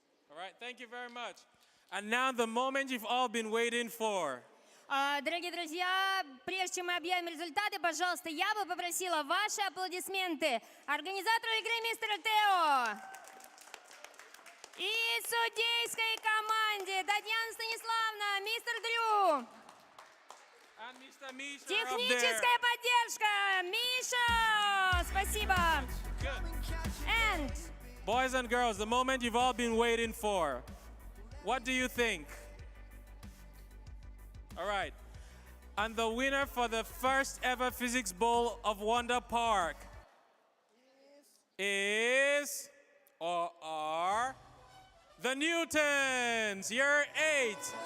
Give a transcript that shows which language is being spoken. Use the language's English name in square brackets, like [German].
[English] All right, thank you very much. And now the moment you've all been waiting for. [Russian] Дорогие друзья, прежде чем мы объявим результаты, пожалуйста, я бы попросила ваши аплодисменты организатору игры мистеру Тео и судейской команде Татьяна Станиславовна, мистер Дрю. [English] And Mr. Misha [Russian] Техническая поддержка, Миша, спасибо. [English] Good. And Boys and girls, the moment you've all been waiting for. What do you think? All right. And the winner for the first ever Physics Bowl of Wunderpark is or are the Newtons, year 8.